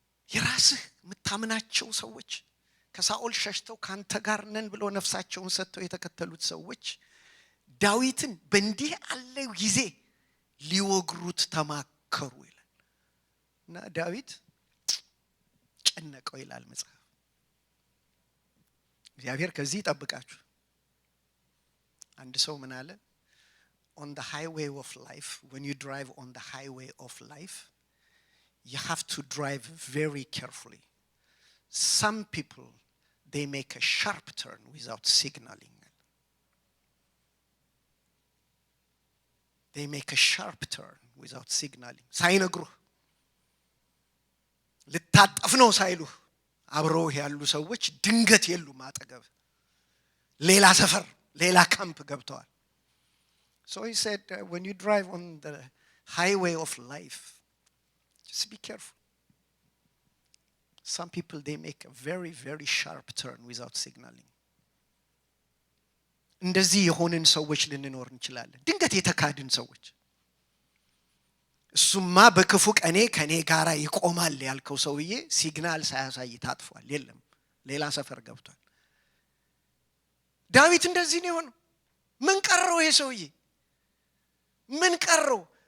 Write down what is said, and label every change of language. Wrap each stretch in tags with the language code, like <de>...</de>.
<am>የራስህ የምታምናቸው ሰዎች ከሳኦል ሸሽተው ካንተ ጋር ነን ብለው ነፍሳቸውን ሰጥተው የተከተሉት ሰዎች ዳዊትን በእንዲህ ያለ ጊዜ ሊወግሩት ተማከሩ ይላል። እና ዳዊት ጨነቀው ይላል መጽሐፍ። እግዚአብሔር ከዚህ ይጠብቃችሁ። አንድ ሰው ምን አለ?</am> <en>on the highway of life, when you drive on the highway of life, you have to drive very carefully. Some people, they make a sharp turn without signaling. They make a sharp turn without signaling.</en> <am>ሳይነግሩህ ልታጠፍ ነው ሳይሉህ አብረው ያሉ ሰዎች ድንገት የሉም አጠገብ። ሌላ ሰፈር ሌላ ካምፕ ገብተዋል።</am> <en>So he said, when you drive on the highway of life, just be careful. Some people, they make a very, very sharp turn without signaling.</en> <am>እንደዚህ የሆንን ሰዎች ልንኖር እንችላለን። ድንገት የተካድን ሰዎች። እሱማ በክፉ ቀኔ ከኔ ጋራ ይቆማል ያልከው ሰውዬ ሲግናል ሳያሳይ ታጥፏል። የለም ሌላ ሰፈር ገብቷል። ዳዊት እንደዚህ ነው የሆነው። ምን ቀረው ይሄ ሰውዬ? ምን ቀረው?</am>